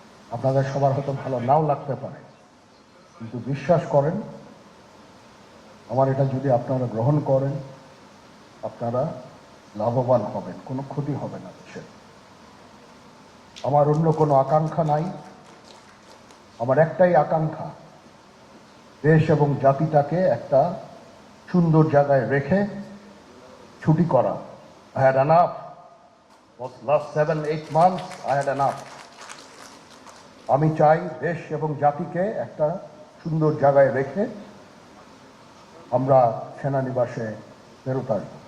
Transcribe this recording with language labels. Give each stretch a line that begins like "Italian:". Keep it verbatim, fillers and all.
Bangla: আপনাদের সবার হয়তো ভালো নাও লাগতে পারে, কিন্তু বিশ্বাস করেন আমার এটা যদি আপনারা গ্রহণ করেন, আপনারা লাভবান হবেন, কোনো ক্ষতি হবে না দেশের। আমার অন্য কোনো আকাঙ্ক্ষা নাই, আমার একটাই আকাঙ্ক্ষা, দেশ এবং জাতিটাকে একটা সুন্দর জায়গায় রেখে ছুটি করা।
English: I had enough was last seven, eight months, I had enough.
Bangla: আমি চাই দেশ এবং জাতিকে একটা সুন্দর জায়গায় রেখে আমরা সেনানিবাসে ফেরত আসব।